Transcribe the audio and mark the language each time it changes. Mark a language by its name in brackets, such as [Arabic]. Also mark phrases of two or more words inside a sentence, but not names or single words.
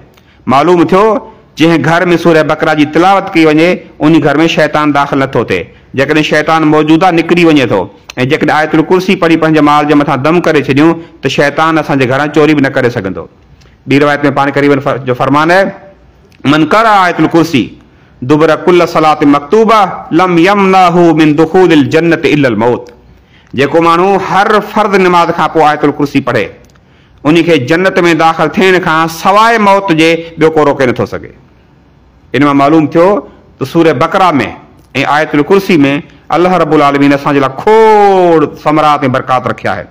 [Sindhi] मालूम थियो जंहिं घर में सूरह बकरा जी तिलावत कई वञे उन घर में शैतान दाख़िल नथो थिए। जेकॾहिं शैतान मौजूद आहे निकिरी वञे थो, ऐं जेकॾहिं आयतुल कुर्सी पढ़ी पंहिंजे माल जे मथां दम करे छॾियूं त शैतान असांजे घरां चोरी बि न करे सघंदो। ॿी रिवायत में पाण करीबन जो फरमान है [Arabic] من قرأ آية الكرسي دبر كل صلاة مكتوبة لم يمنعه من دخول الجنة إلا الموت. [Sindhi] जेको माण्हू हर फर्द नमाज खां पोइ आयतुल कुर्सी पढ़े उन खे जन्नत में दाख़िल थियण खां सवाइ मौत जे ॿियो को रोके नथो सघे। इन मां मालूम थियो त सूरह बकरा में ऐं आयतुल कुर्सी में अल्लाह रब्बुल आलमीन असांजे लाइ खोड़ समरात ऐं बरकात रखिया है।